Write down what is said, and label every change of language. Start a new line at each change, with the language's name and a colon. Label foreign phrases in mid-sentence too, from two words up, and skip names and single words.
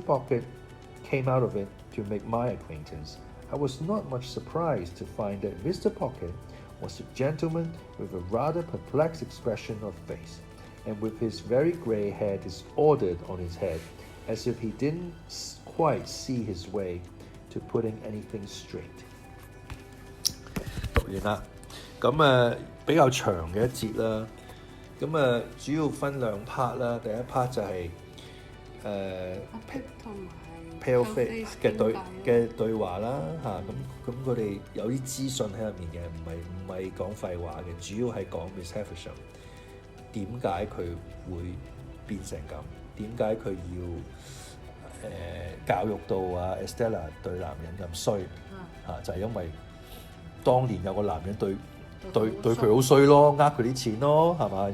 English: Pocket came out of it to make my acquaintance, I was not much surprised to find that Mr. Pocket was a gentleman with a rather perplexed expression of face, and with his very grey hair disordered on his head, as if he didn't quite see his way to putting anything straight.
Cantonese: 讀完啦，咁比較長嘅一節啦，咁主要分2 part 啦。第一 part 就係 pip 同埋
English: pale face
Cantonese: 嘅對話啦嚇，咁佢哋有啲資訊喺入面嘅，唔係講廢話嘅，主要係講 Miss Havisham 點解佢會變成咁，點解佢要教育到Estella 對男人咁衰嚇，就係因為當年有個男人對佢好衰咯，呃佢啲錢咯，係嘛？